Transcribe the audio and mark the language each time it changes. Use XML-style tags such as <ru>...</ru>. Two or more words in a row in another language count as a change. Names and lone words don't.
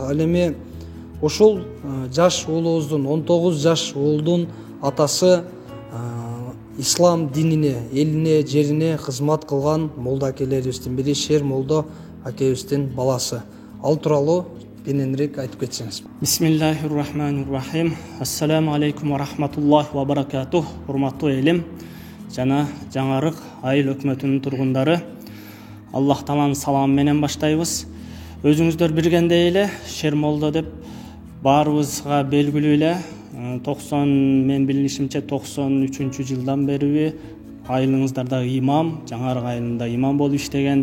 <ky>Ал эми ушул жаш уулубуздун 19 жаш уулдун атасы ислам динине, элине, жерине кызмат кылган молда акелерибиздин бири Шер молдо акебиздин баласы. Ал тууралуу кененирээк айтып кетсеңиз.</ky> <ar>بسم الله الرحمن الرحيم. السلام عليكم ورحمة الله وبركاته.</ar> <ky>Урматтуу элим жана Жаңарык айыл өкмөтүнүн тургундары, Аллах тааланын саламы менен баштайбыз. Өзүңүздөр билгендей эле Шер молдо деп баарыбызга белгилүү эле 90 мен билишимче 93 жылдан бери айылыңыздардагы имам, Жаңарык айылында имам болуп иштеген.</ky>